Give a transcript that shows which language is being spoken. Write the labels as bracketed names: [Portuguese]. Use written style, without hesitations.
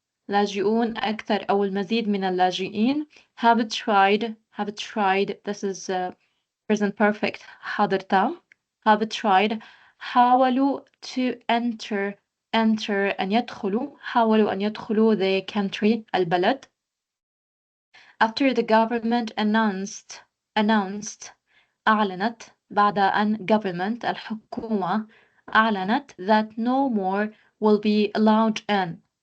[Arabic] لاجئون أكثر أو المزيد من اللاجئين [English] have tried. This is present perfect [Arabic] حاضر تام. [English] have tried [Arabic] حاولوا [English] to enter [Arabic] أن يدخلوا. حاولوا أن يدخلوا [English] the country [Arabic] البلد. [English] After the government announced [Arabic] أعلنت بعد أن [English] government [Arabic] الحكومة أعلنت [English] that no more will be allowed in.